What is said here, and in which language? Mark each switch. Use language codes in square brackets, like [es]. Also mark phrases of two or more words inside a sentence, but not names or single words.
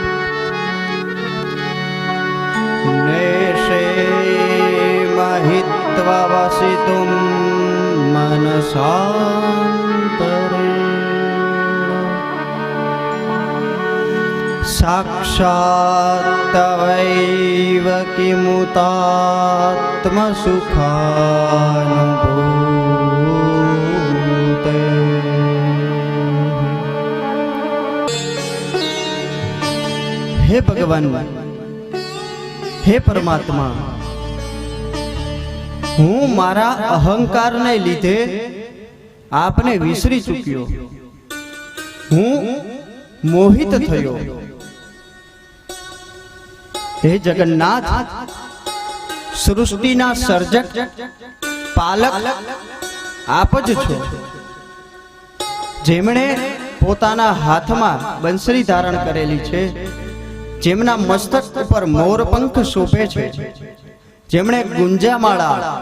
[sa] नेषे महित्वा वसितुं मनसान्तरेण साक्षात् तवैव किमुतात्मसुखानुभूते। [gu] હે ભગવાન, હે પરમાત્મા, હું મારા અહંકારને લીધે આપને વિસરી ચૂક્યો, હું મોહિત થયો। હે જગન્નાથ, સૃષ્ટિના સર્જક પાલક આપ જ છો, જેમણે પોતાના હાથમાં બંસરી ધારણ કરેલી છે, જેમના મસ્તક ઉપર મોરપંખ શોભે છે, જેમણે ગુંજામાળા